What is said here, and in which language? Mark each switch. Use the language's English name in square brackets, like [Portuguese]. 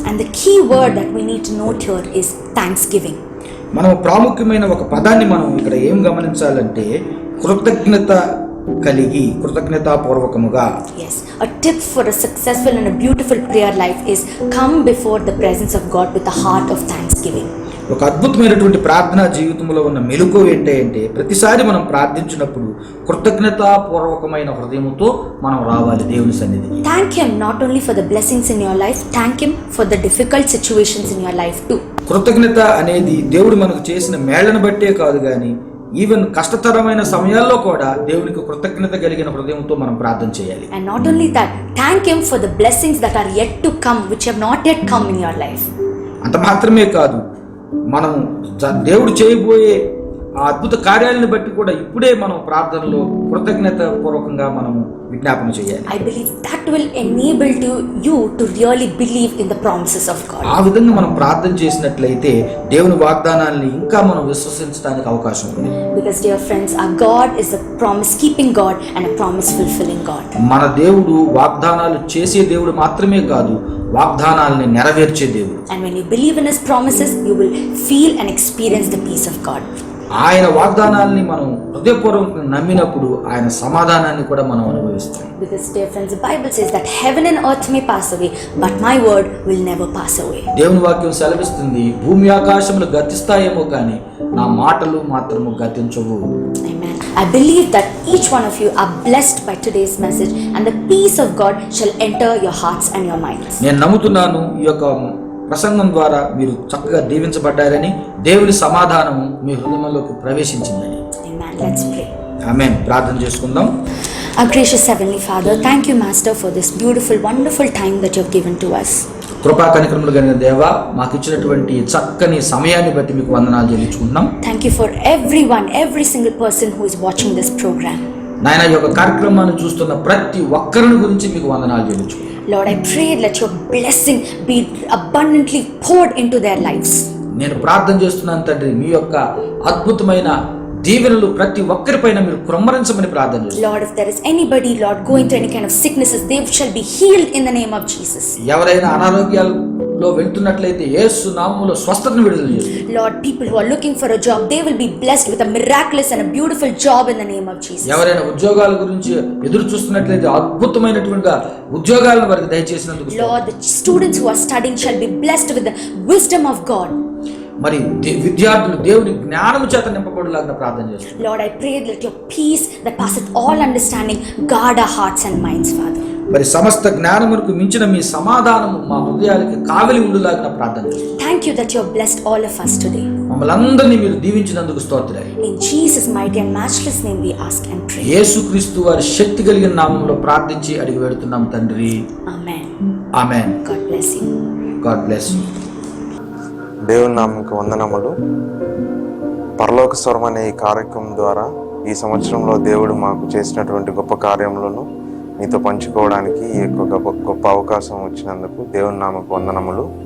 [English] And the key word that we need to note here is thanksgiving. [Telugu] మనం ప్రాముఖ్యమైన ఒక పదాన్ని మనం ఇక్కడ ఏం గమనించాలంటే కృతజ్ఞత కలిగి, కృతజ్ఞతాపూర్వకముగా. [English] Yes, a tip for a successful and a beautiful prayer life is come before the presence of God with a heart of thanksgiving. [Telugu] ఒక అద్భుతమైనటువంటి ప్రార్థనా జీవితంలో ఉన్న మెలకువ ఏంటంటే ప్రతిసారి మనం ప్రార్థించినప్పుడు కృతజ్ఞతాపూర్వకమైన హృదయంతో మనం రావాలి దేవుని సన్నిధికి. [English] Thank him not only for the blessings in your life, thank him for the difficult situations in your life too. [Telugu] కృతజ్ఞత అనేది దేవుడు మనకు చేసిన మేళ్లను బట్టే కాదు కానీ ఈవెన్ కష్టతరమైన సమయాల్లో కూడా దేవునికి కృతజ్ఞత కలిగిన హృదయంతో మనం ప్రార్థన చేయాలి. [English] And not only that, thank him for the blessings that are yet to come, which have not yet come in your life. [Telugu] అంత మాత్రమే కాదు, మనము దేవుడు చేయబోయే ఆ అద్భుత కార్యాలను బట్టి కూడా ఇప్పుడే మనం ప్రార్థనలో కృతజ్ఞత పూర్వకంగా మనము విజ్ఞాపన చేయాలి. [English] I believe that will enable you to really believe in the promises of God. [Telugu] ఆ విధంగా మనం ప్రార్థన చేసినట్లయితే దేవుని వాగ్దానాలను ఇంకా మనం విశ్వసించడానికి అవకాశం ఉంది. [English] Because dear friends, our God is a promise keeping God and a promise fulfilling God. [Telugu] మన దేవుడు వాగ్దానాలు చేసే దేవుడు మాత్రమే కాదు, వాగ్దానాలని నెరవేర్చే దేవుడు. [English] And when you believe in his promises, you will feel and experience the peace of God. [Telugu] ఆయన వాగ్దానాలని మనం హృదయపూర్వకంగా నమ్మినప్పుడు ఆయన సమాధానాన్ని కూడా మనం అనుభవిస్తాం. [English] Because dear friends, the Bible says that heaven and earth may pass away, but my word will never pass away. [Telugu] దేవుని వాక్యం సెలవిస్తుంది, భూమి ఆకాశములు గతిస్తాయేమో కానీ నా మాటలు మాత్రము గతించవు. [English] Amen. I believe that each one of you are blessed by today's message and the peace of God shall enter your hearts and your minds. [Telugu] నేను నమ్ముతున్నాను ఈ యొక్క ప్రసంగం ద్వారా మీరు చక్కగా దీవించబడ్డారని, దేవుని సమాధానము మీ హృదయంలోకి ప్రవేశించిందని. [English] Amen. Let's pray. [Telugu] ఆమేన్. ప్రార్థన చేసుకుందాం. [English] Our gracious Heavenly Father, thank you, Master, for this beautiful, wonderful time that you have given to us. [Telugu] కృపా కనికరములు కలిగిన దేవా, మాకు ఇచ్చినటువంటి చక్కని సమయాన్ని బట్టి మీకు వందనాలు చెల్లించుకుంటున్నాం. [English] Thank you for everyone, every single person who is watching this program. [Telugu] నాయన, ఈ యొక్క కార్యక్రమాన్ని చూస్తున్న ప్రతి ఒక్కరిని గురించి మీకు వందనాలు చెల్లించుకుంటున్నాం. [English] Lord, I pray let your blessing be abundantly poured into their lives. [Telugu] నేను ప్రార్థన చేస్తున్నాను తండ్రి, మీ యొక్క అద్భుతమైన దీవెనలు ప్రతి ఒక్కరిపైన మీరు కుమ్మరించమని ప్రార్థన చేస్తున్నాం. [English] Lord, if there is anybody, Lord, going through any kind of sicknesses, they shall be healed in the name of Jesus. [Telugu] ఎవరైనా అనారోగ్యాల్లో వెళ్తున్నట్లయితే యేసు నామములో స్వస్థతను విడుదల చేస్తున్నాం. [English] Lord, people who are looking for a job, they will be blessed with a miraculous and a beautiful job in the name of Jesus. [Telugu] ఎవరైనా ఉద్యోగాల గురించి ఎదురు చూస్తున్నట్లయితే అద్భుతమైనటువంటి ఉద్యోగాలను వారికి దయచేసినందుకు [English] Lord, the students who are studying shall be blessed with the wisdom of God. [Telugu] మరి విద్యార్థులు దేవుని జ్ఞానము చేత నింపబడులాగా ప్రార్థన చేస్తున్నాం. [English] Lord, I pray that your peace that passeth all understanding guard our hearts and minds, Father. [Telugu] మరి సమస్త జ్ఞానమునకు మించిన మీ సమాధానము మా హృదయానికి కావలి ఉండులాగా ప్రార్థన చేస్తున్నాం. [English] Thank you that you have blessed all of us today. [Telugu] మమ్మల్ని అందరినీ మీరు దీవించినందుకు స్తోత్రాలు. [English] In Jesus' mighty and matchless name we ask and pray. [Telugu] యేసుక్రీస్తు వారి శక్తి కలిగిన నామములో ప్రార్థించి అడిగి వేడుతున్నాం తండ్రి. [English] Amen. [Telugu] Amen. [English] God bless you. God bless you. [Telugu] దేవుని నామముకు వందనములు. పరలోక స్వరం అనే ఈ కార్యక్రమం ద్వారా ఈ సంవత్సరంలో దేవుడు మాకు చేసినటువంటి గొప్ప కార్యములను మీతో పంచుకోవడానికి ఈ యొక్క గొప్ప అవకాశం వచ్చినందుకు దేవుని నామముకు వందనములు.